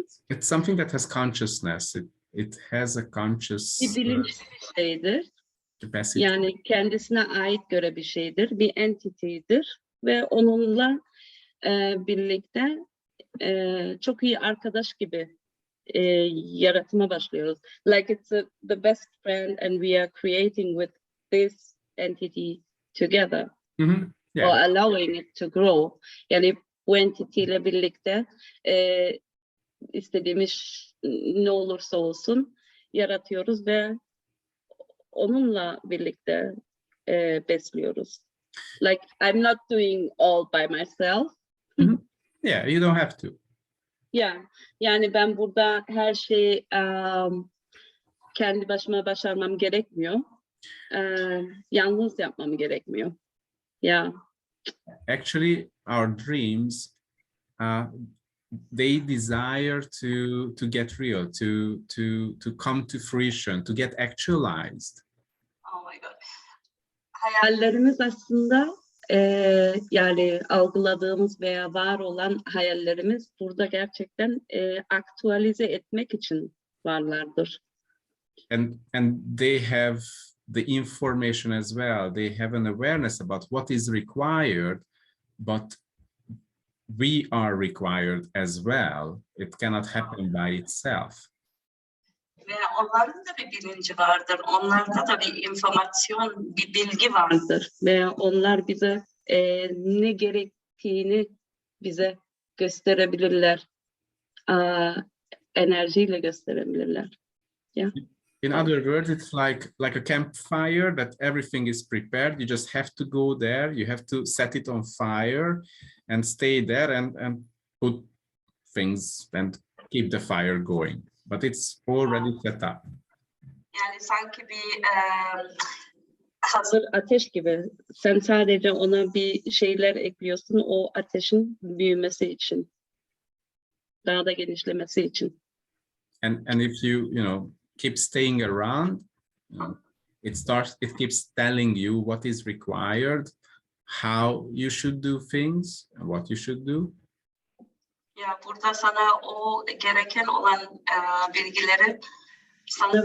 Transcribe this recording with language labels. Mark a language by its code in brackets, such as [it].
[en] It's something that has consciousness. It has a conscious [tr] bir bilinçli bir şeydir. [en] capacity. [tr] Yani kendisine ait göre bir şeydir, bir entity'dir ve onunla birlikte çok iyi arkadaş gibi yaratıma başlıyoruz. [en] Like it's the best friend and we are creating with this entity together. Mm-hmm. Yeah. Or allowing it to grow. [tr] Yani bu entity ile birlikte istediğimiz ne olursa olsun yaratıyoruz ve onunla birlikte besliyoruz. [en] Like I'm not doing all by myself. Mm-hmm. Yeah, you don't have to. [tr] Yeah, yani ben burada her şeyi kendi başıma başarmam gerekmiyor. Yalnız yapmam gerekmiyor. [en] Yeah. Actually, our dreams, they desire to get real, to come to fruition, to get actualized. Oh my God. [tr] Hayallerimiz aslında yani algıladığımız veya var olan hayallerimiz burada gerçekten aktualize etmek için varlardır. [en] And they have the information as well. They have an awareness about what is required, but we are required as well. It cannot happen by itself. [tr] Ve onların da bir bilinci vardır. Onlarda da bir informasyon, bir bilgi vardır. Ve onlar bize ne gerektiğini bize gösterebilirler. enerjiyle gösterebilirler. [en] Yeah. In other words, it's like a campfire that everything is prepared. You just have to go there. You have to set it on fire and stay there and put things and keep the fire going. But it's already set up. [tr] Yani sanki bir Hazır ateş gibi. Sen sadece ona bir şeyler ekliyorsun o ateşin büyümesi için. Daha da genişlemesi için. [en] And if you keep staying around, it keeps telling you what is required, how you should do things, and what you should do. [tr] Ya burada sana o gereken olan bilgileri sana